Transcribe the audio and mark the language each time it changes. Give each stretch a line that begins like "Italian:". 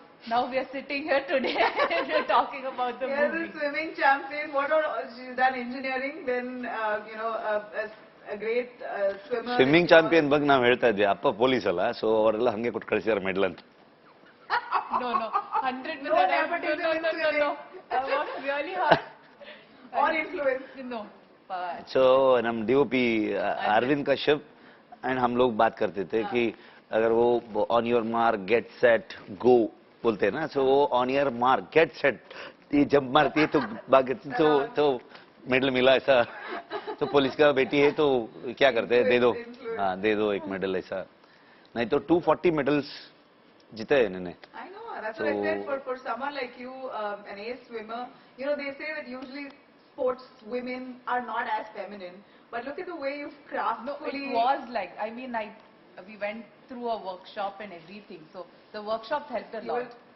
English: Now we are sitting here today and we're talking about the Here's movie. a swimming champion. What all, she's done engineering, then you know a great swimmer.
Kannada: Swimming champion ಬಗ್ಗೆ ನಾವು ಹೇಳ್ತಾ ಇದ್ವಿ. ಅಪ್ಪ police ಅಲ್ಲ, so ಅವರೆಲ್ಲ ಹಂಗೆ ಕೊಟ್ಟು ಕಳಿಸಿದಾರೆ medal ಅಂತ.
English: No, 100 No nepotism in swimming. I worked really hard. Or influence. No.
Hindi: So num DOP Arvind Kashyap and हम लोग बात करते थे कि अगर वो
English: on your mark get set go
Hindi: बोलते हैं ना, सो वो on your mark get set ये जब मारती है तो तो मेडल मिला ऐसा. तो पुलिस का बेटी है तो क्या करते हैं, दे दो. हाँ, दे दो एक मेडल ऐसा. नहीं तो 240 मेडल्स जीते हैं इन्होंने.
English: I know. That's what I said. For someone like you, an ace swimmer, you know, they say that usually sports women are not as feminine. But look at the way you've craftfully. No, it was like, I mean, we went through a workshop and everything. So the workshop helped a lot.